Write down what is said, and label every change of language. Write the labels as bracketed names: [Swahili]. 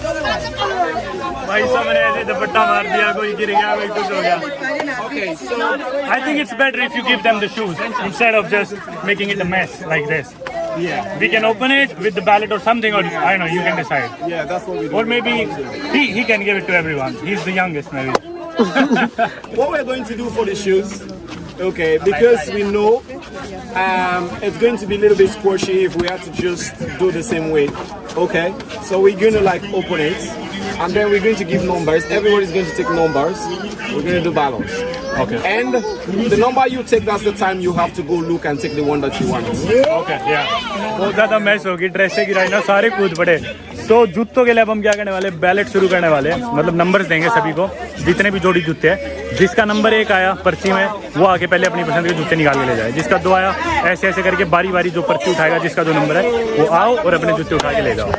[Hindi] भाई साहब ने ऐसे दुपट्टा मार दिया, कोई गिर गया, कोई कुछ हो गया. [English] Okay, so I think it's better if you give them the shoes instead of just making it a mess like this. yeah, We can open it with the ballot or something, or I don't know, you can decide. yeah, that's what we do. Or maybe he can give it to everyone. He's the youngest, maybe. What we're going to do for the shoes, okay, because we know it's going to be a little bit squishy if we have to just do the same way, okay? So we're going to like open it, and then we're going to give numbers. Everybody's going to take numbers. We're going to do balance. Okay. And the number you take, that's the time you have to go look and take the one that you want. Okay, yeah. [Hindi] बहुत ज़्यादा match होगी, dress से गिराई ना, सारे कूद पड़े. तो जूतों के लिए अब हम क्या करने वाले, बैलेट शुरू करने वाले हैं. मतलब नंबर्स देंगे सभी को, जितने भी जोड़ी जूते हैं. जिसका नंबर 1 आया पर्ची में, वो आके पहले अपनी पसंद के जूते निकाल के ले जाए. जिसका 2 आया, ऐसे ऐसे करके बारी बारी जो पर्ची उठाएगा, जिसका जो नंबर है वो आओ और अपने जूते उठा के ले जाओ.